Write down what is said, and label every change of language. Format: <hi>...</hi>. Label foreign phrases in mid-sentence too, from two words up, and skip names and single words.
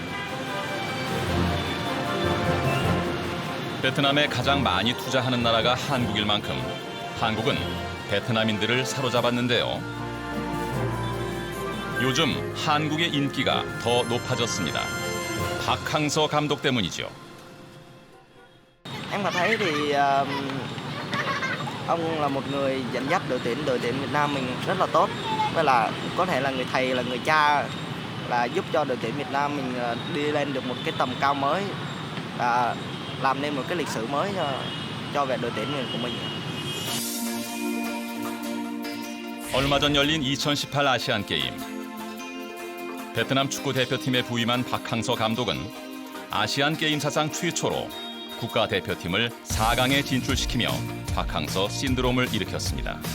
<ko>베트남에 가장 많이 투자하는 나라가 한국일 만큼 한국은 베트남인들을 사로잡았는데요. 요즘 한국의 인기가 더 높아졌습니다. 박항서 감독 때문이죠.</ko> <vi>Em mà thấy thì ông là một người dẫn dắt đội tuyển Việt Nam mình rất là tốt. Với là có thể là người thầy, là người cha, là giúp cho đội tuyển Việt Nam mình đi lên được một cái tầm cao mới và làm nên một cái lịch sử mới cho về đội tuyển của mình.</vi> <ko>얼마 전 열린 2018 아시안 게임. 베트남 축구 대표팀에 부임한 박항서 감독은 아시안 게임 사상 최초로 국가 대표팀을 4강에 진출시키며 박항서 신드롬을 일으켰습니다.</ko>